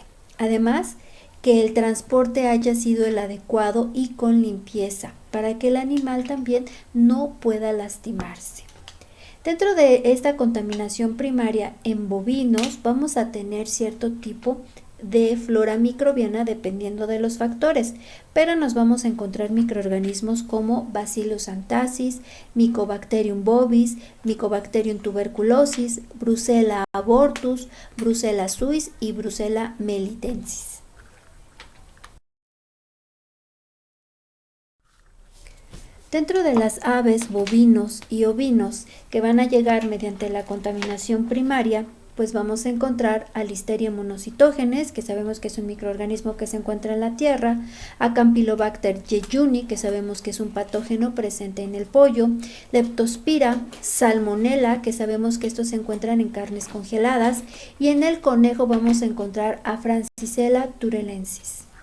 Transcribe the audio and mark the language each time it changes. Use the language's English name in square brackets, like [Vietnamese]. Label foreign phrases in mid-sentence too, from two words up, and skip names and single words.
[Spanish] Además, que el transporte haya sido el adecuado y con limpieza, para que el animal también no pueda lastimarse. Dentro de esta contaminación primaria en bovinos vamos a tener cierto tipo de flora microbiana dependiendo de los factores, pero nos vamos a encontrar microorganismos como Bacillus anthracis, Mycobacterium bovis, Mycobacterium tuberculosis, Brucella abortus, Brucella suis y Brucella melitensis. Dentro de las aves, bovinos y ovinos que van a llegar mediante la contaminación primaria, pues vamos a encontrar a Listeria monocytogenes, que sabemos que es un microorganismo que se encuentra en la tierra, a Campylobacter jejuni, que sabemos que es un patógeno presente en el pollo, Leptospira, Salmonella, que sabemos que estos se encuentran en carnes congeladas, y en el conejo vamos a encontrar a Francisella turalensis.